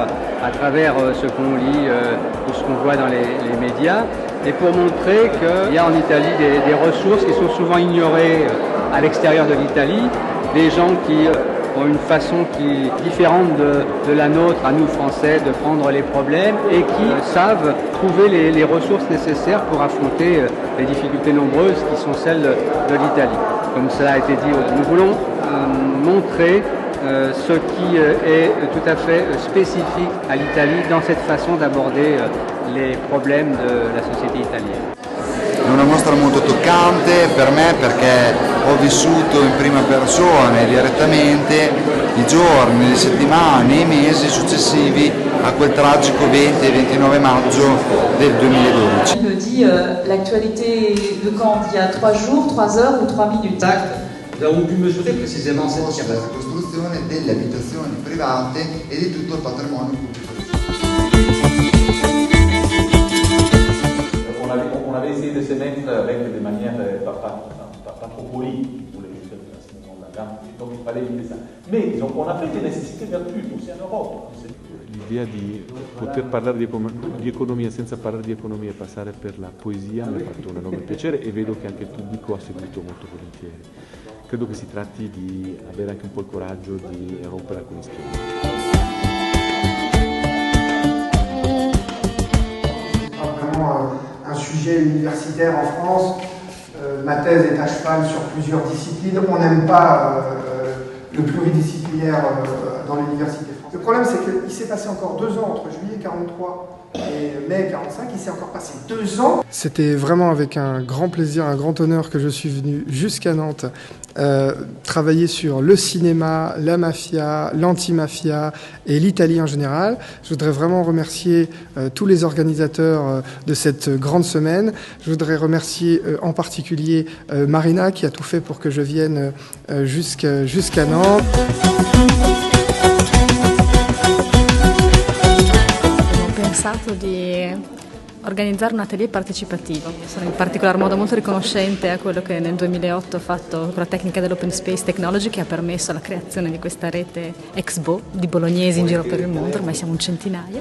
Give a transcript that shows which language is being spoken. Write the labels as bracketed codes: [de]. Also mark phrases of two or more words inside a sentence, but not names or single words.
[fr] à travers ce qu'on lit ou ce qu'on voit dans les médias, et pour montrer qu'il y a en Italie des ressources qui sont souvent ignorées à l'extérieur de l'Italie, des gens qui ont une façon qui est différente de la nôtre, à nous Français, de prendre les problèmes et qui savent trouver les ressources nécessaires pour affronter les difficultés nombreuses qui sont celles de l'Italie. Comme cela a été dit, nous voulons montrer ce qui est tout à fait spécifique à l'Italie dans cette façon d'aborder les problèmes de la société italienne. [it] È una mostra molto toccante per me perché ho vissuto in prima persona e direttamente i giorni, le settimane, i mesi successivi a quel tragico 20 e 29 maggio del 2012. [fr] Il me dit l'actualité de Caen d'il y a 3 jours, 3 heures ou 3 minutes. Nous avons pu mesurer précisément cette [it] la costruzione delle abitazioni private e di tutto il patrimonio pubblico. [fr] On avait essayé de se mettre avec des manières pas trop polies, si vous voulez, à ce moment-là, donc il fallait éviter ça. Mais donc, on a fait des nécessités vertues aussi en Europe. [it] L'idea di poter parlare di economia senza parlare di economia e passare per la poesia mi ha fatto un enorme piacere e vedo che anche il pubblico ha seguito molto volentieri. Credo che si tratti di avere anche un po' il coraggio di rompere alcuni schemi. [fr] Un sujet universitaire en France. Ma thèse est à cheval sur plusieurs disciplines. On n'aime pas le pluridisciplinaire dans l'université française. Le problème, c'est qu'il s'est passé encore 2 ans entre juillet 43 et mai 45. Il s'est encore passé 2 ans. C'était vraiment avec un grand plaisir, un grand honneur que je suis venu jusqu'à Nantes travailler sur le cinéma, la mafia, l'anti-mafia et l'Italie en général. Je voudrais vraiment remercier tous les organisateurs de cette grande semaine. Je voudrais remercier en particulier Marina qui a tout fait pour que je vienne jusqu'à Nantes. [it] Ho pensato di organizzare un atelier partecipativo. Sono in particolar modo molto riconoscente a quello che nel 2008 ho fatto con la tecnica dell'Open Space Technology, che ha permesso la creazione di questa rete Exbo di bolognesi in giro per il mondo, ormai siamo un centinaio.